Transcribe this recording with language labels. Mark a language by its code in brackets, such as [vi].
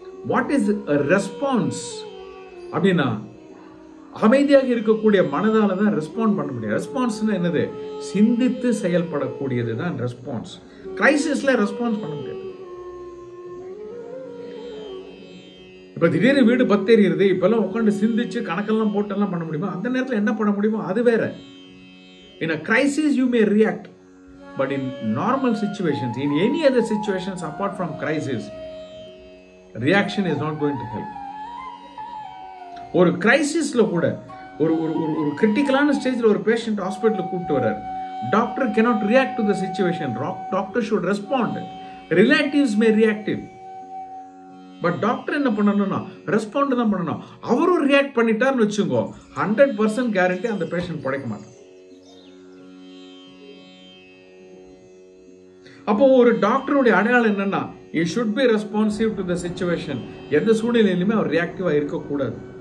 [en] What is a response [ta] அப்படின்னா, அமைதியாக இருக்கக்கூடிய மனதால தான் ரெஸ்பாண்ட் பண்ண முடியும். ரெஸ்பான்ஸ்னா என்னது? சிந்தித்து செயல்படக்கூடியது தான் ரெஸ்பான்ஸ். கிரைசிஸ்ல ரெஸ்பான்ஸ் பண்ண முடியாது. இப்ப திடீர்னு வீடு பத்தேறிடுது, இப்பெல்லாம் உட்காந்து சிந்திச்சு கணக்கெல்லாம் போட்டெல்லாம் பண்ண முடியுமா? அந்த நேரத்தில் என்ன பண்ண முடியுமோ அது வேற. [en] In a crisis you may react, but in normal situations, in any other situations apart from crisis, reaction is not going to help. [ta] ஒரு கிரைசிஸ்ல கூட ஒரு ஒரு கிரிட்டிக்கலான ஸ்டேஜ்ல ஒரு பேஷண்ட் ஹாஸ்பிட்டலுக்கு கூப்பிட்டு வர்றாரு. [en] Doctor cannot react to the situation. Doctor should respond. Relatives may react. [ta] But doctor என்ன பண்ணணும்னா ரெஸ்பாண்ட் தான் பண்ணணும். அவரும் ரியாக்ட் பண்ணிட்டாருன்னு வச்சுக்கோ, 100% கேரண்டி அந்த பேஷண்ட் படைக்க மாட்டான். அப்போ ஒரு டாக்டருடைய அடையாளம் என்னன்னா, [en] he should be responsive to the situation. [ta] எந்த சூழ்நிலையிலுமே அவர் ரியாக்டிவா இருக்கக்கூடாது.